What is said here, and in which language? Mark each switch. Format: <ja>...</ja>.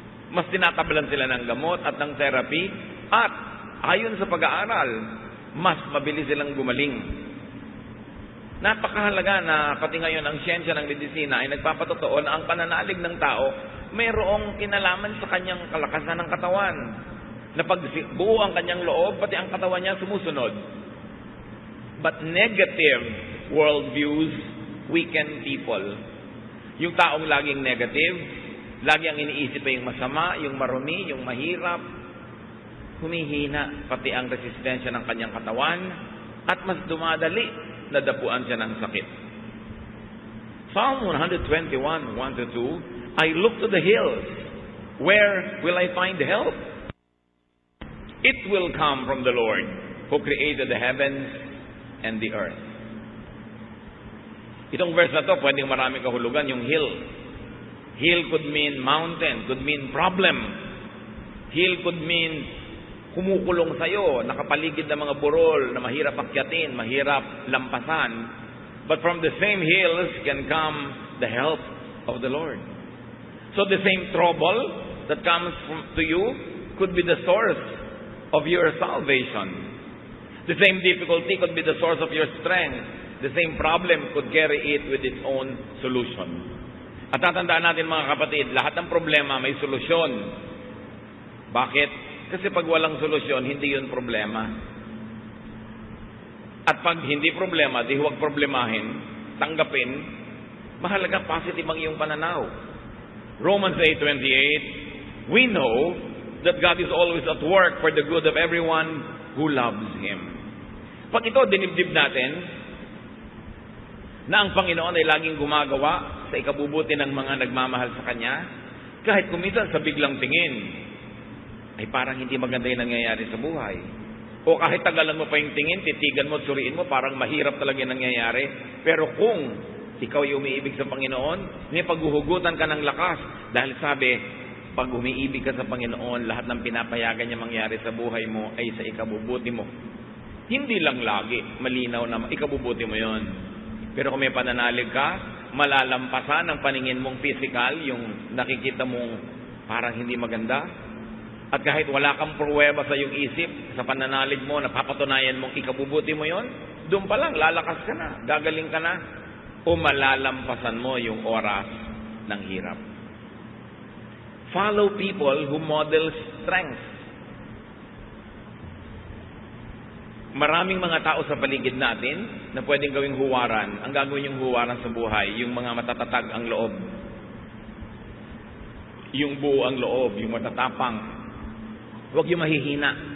<tl>Mas tinatablan sila ng gamot at ng therapy, at ayon sa pag-aaral, mas mabilis silang gumaling. Napakahalaga na pati ngayon ang siyensya ng medisina ay nagpapatotoo na ang pananalig ng tao mayroong kinalaman sa kanyang kalakasan ng katawan. Na pag buo ang kanyang loob, pati ang katawan niya sumusunod.</tl> <en>But negative worldviews weaken people.</en> <tl>Yung taong laging negative, lagi ang iniisip ay yung masama, yung marumi, yung mahirap, humihina pati ang resistensya ng kanyang katawan at mas dumadali na dapuan siya ng sakit.</tl> <en>Psalm 121:1-2, I look to the hills. Where will I find help? It will come from the Lord who created the heavens and the earth.</en> <tl>Itong verse na to, pwedeng maraming kahulugan, yung hill.</tl> <en>Hill could mean mountain, could mean problem. Hill could mean</en> <tl>kumukulong sa'yo, nakapaligid ng mga burol na mahirap akyatin, mahirap lampasan.</tl> <en>But from the same hills can come the help of the Lord. So the same trouble that comes to you could be the source of your salvation. The same difficulty could be the source of your strength. The same problem could carry it with its own solution.</en> <tl>At tatandaan natin mga kapatid, lahat ng problema may solusyon. Bakit? Kasi pag walang solusyon, hindi yun problema. At pag hindi problema, di huwag problemahin, tanggapin, mahalaga positive ang iyong pananaw.</tl> <en>Romans 8:28, we know that God is always at work for the good of everyone who loves Him.</en> <tl>Pag ito dinibdib natin, na ang Panginoon ay laging gumagawa sa ikabubuti ng mga nagmamahal sa Kanya, kahit kuminsan sa biglang tingin, ay parang hindi maganda yung nangyayari sa buhay. O kahit tagalan mo pa yung tingin, titigan mo at suriin mo, parang mahirap talaga yung nangyayari. Pero kung Ikaw ay umiibig sa Panginoon, may paghuhugutan ka ng lakas. Dahil sabi, pag umiibig ka sa Panginoon, lahat ng pinapayagan niya mangyari sa buhay mo ay sa ikabubuti mo. Hindi lang lagi, malinaw na ikabubuti mo yon. Pero kung may pananalig ka, malalampasan ang paningin mong physical, yung nakikita mong parang hindi maganda. At kahit wala kang pruweba sa iyong isip, sa pananalig mo, napapatunayan mong ikabubuti mo yon, doon pa lang, lalakas ka na, gagaling ka na, o malalampasan mo yung oras ng hirap.</tl> <en>Follow people who model strength.</en> <tl>Maraming mga tao sa paligid natin na pwedeng gawing huwaran. Ang gagawin yung huwaran sa buhay, yung mga matatatag ang loob. Yung buo ang loob, yung matatapang. Huwag yung mahihina.</tl>